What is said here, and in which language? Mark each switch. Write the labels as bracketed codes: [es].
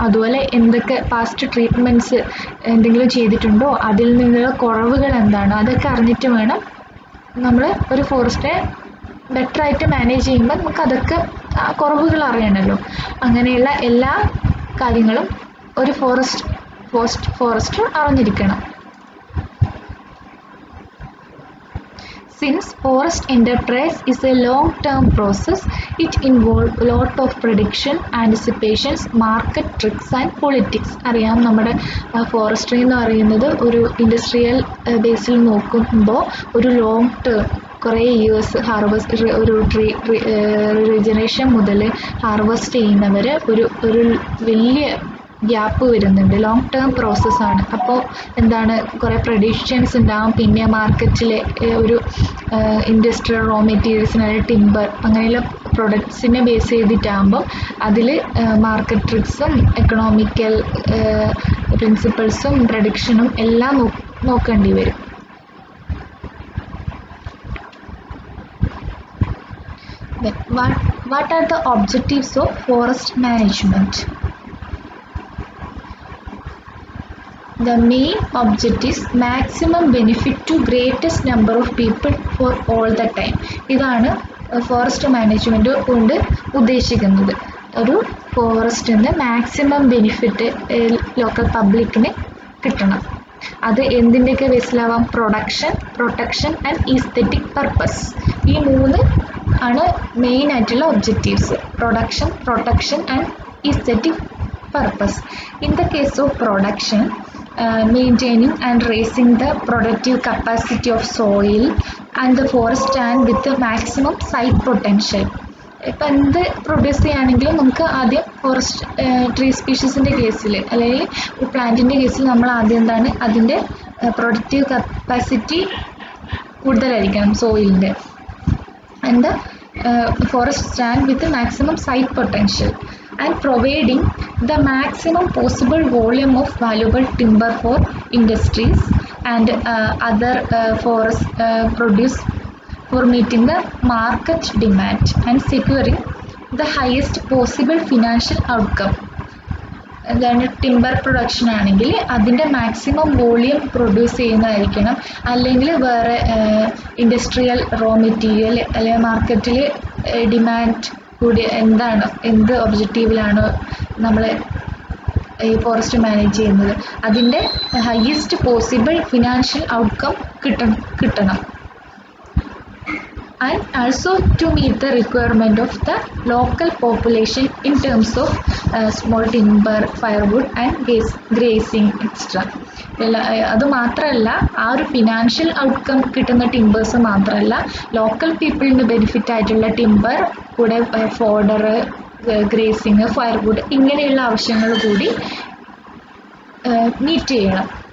[ml] അതുപോലെ എന്തൊക്കെ past treatments എന്തെങ്കിലും ചെയ്തിട്ടുണ്ടോ, അതിൽ നിന്നുള്ള കുറവുകൾ എന്താണ്, അതൊക്കെ അറിഞ്ഞിട്ട് വേണം നമ്മൾ ഒരു ഫോറസ്റ്റിനെ ബെറ്ററായിട്ട് മാനേജ് ചെയ്യുമ്പോൾ നമുക്ക് അതൊക്കെ ആ കുറവുകൾ അറിയണമല്ലോ. അങ്ങനെയുള്ള എല്ലാ കാര്യങ്ങളും ഒരു ഫോറസ്റ്റർ അറിഞ്ഞിരിക്കണം. [en] Since forest enterprise is a long-term process, it involves a lot of prediction, anticipations, market tricks and politics. [ml] അറിയാം, നമ്മുടെ ഫോറസ്ട്രി എന്ന് പറയുന്നത് ഒരു ഇൻഡസ്ട്രിയൽ ബേസിൽ നോക്കുമ്പോൾ ഒരു ലോങ് ടേം കുറേ ഇയേഴ്സ് ഹാർവെസ്റ്റ് ഒരു റീജനറേഷൻ മുതൽ ഹാർവെസ്റ്റ് ചെയ്യുന്നവർ ഒരു വലിയ ഗ്യാപ്പ് വരുന്നുണ്ട്. ലോങ് ടേം പ്രോസസ്സാണ്. അപ്പോൾ എന്താണ്, കുറേ പ്രഡിക്ഷൻസ് ഉണ്ടാകും. പിന്നെ മാർക്കറ്റിലെ ഒരു ഇൻഡസ്ട്രിയൽ റോ മെറ്റീരിയൽസിനായ ടിമ്പർ അങ്ങനെയുള്ള പ്രൊഡക്ട്സിനെ ബേസ് ചെയ്തിട്ടാകുമ്പോൾ അതിൽ മാർക്കറ്റ് ട്രിക്സും എക്കണോമിക്കൽ പ്രിൻസിപ്പിൾസും പ്രഡിക്ഷനും എല്ലാം നോക്കേണ്ടി വരും. [en] What are the objectives of forest management? The main object is maximum benefit to greatest number of people for all the time. [ml] ഇതാണ് ഫോറസ്റ്റ് മാനേജ്മെൻറ്റ് കൊണ്ട് ഉദ്ദേശിക്കുന്നത്. ഒരു ഫോറസ്റ്റിൽ നിന്ന് മാക്സിമം ബെനിഫിറ്റ് ലോക്കൽ പബ്ലിക്കിന് കിട്ടണം. അത് എന്തിൻ്റെയൊക്കെ ബേസിലാവാം? [en] Production, protection and aesthetic purpose. [ml] ഈ 3 ആണ് മെയിൻ ആയിട്ടുള്ള objectives. [en] Production, protection and aesthetic purpose. In the case of production, maintaining and raising the productive capacity of soil and the forest stand with the maximum site potential. [ml] ഇപ്പം എന്ത് produce ചെയ്യുകയാണെങ്കിലും നമുക്ക് ആദ്യം forest tree സ്പീഷീസിൻ്റെ കേസിൽ അല്ലെങ്കിൽ പ്ലാന്റിൻ്റെ കേസിൽ നമ്മൾ ആദ്യം എന്താണ് അതിൻ്റെ പ്രൊഡക്റ്റീവ് കപ്പാസിറ്റി കൂടുതലായിരിക്കണം സോയിലിൻ്റെ. [en] And the forest stand with maximum site potential and providing the maximum possible volume of valuable timber for industries and other forest produce for meeting the market demand and securing the highest possible financial outcome. [ml] അതാണ് timber production ആണെങ്കിൽ അതിൻ്റെ maximum volume produce ചെയ്യുന്നതായിരിക്കണം. അല്ലെങ്കിൽ വേറെ industrial raw material അല്ലെങ്കിൽ മാർക്കറ്റിൽ demand കൂടി എന്ത് ഒബ്ജക്റ്റീവിലാണോ നമ്മൾ ഈ ഫോറസ്റ്റ് മാനേജ് ചെയ്യുന്നത് അതിൻ്റെ ഹയസ്റ്റ് പോസിബിൾ ഫിനാൻഷ്യൽ ഔട്ട്കം കിട്ടണം. [en] And also to meet the requirement of the local population in terms of small timber, firewood and grazing etc. [ml] അത് മാത്രമല്ല, ആ ഒരു ഫിനാൻഷ്യൽ ഔട്ട്കം കിട്ടുന്ന ടിമ്പേഴ്സ് മാത്രമല്ല, ലോക്കൽ പീപ്പിളിന് ബെനിഫിറ്റ് ആയിട്ടുള്ള ടിമ്പർ കൂടെ ഫോഡർ, ഗ്രേസിങ്, ഫയർവുഡ് ഇങ്ങനെയുള്ള ആവശ്യങ്ങൾ കൂടി മീറ്റ് ചെയ്യണം.